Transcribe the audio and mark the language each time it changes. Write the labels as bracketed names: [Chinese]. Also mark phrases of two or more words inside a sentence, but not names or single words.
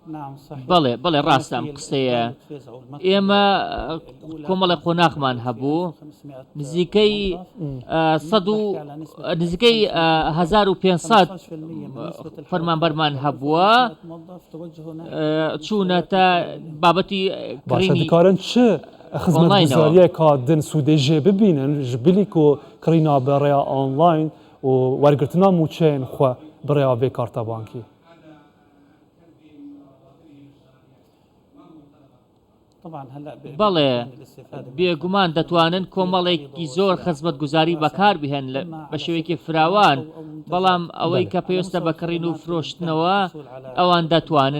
[Central Kurdish] بەڵێ ڕاستە ئەم قسەیە ئێمە کۆمەڵی قۆناغمان هەبوو نزیکەی 1500 فەرمانبەرمان هەبووە چوونەتە بابەتی کڕینی [Kurdish] کارن چه خزمەتگوزاریە کا دن سوودێژێ ببینن ji bilî ku kirîna bi rêya online û wergirtina mûçeyên xwe bi rêya vê karta bankî. [Central Kurdish] بەڵێ بێگومان دەتوانن کۆمەڵێکی زۆر خزمەتگوزاری بەکار بهێن بە شێوەیەکی فراوان بەڵام ئەوەی کە پێویستە بەکڕین و فرۆشتنەوە ئەوان دەتوانن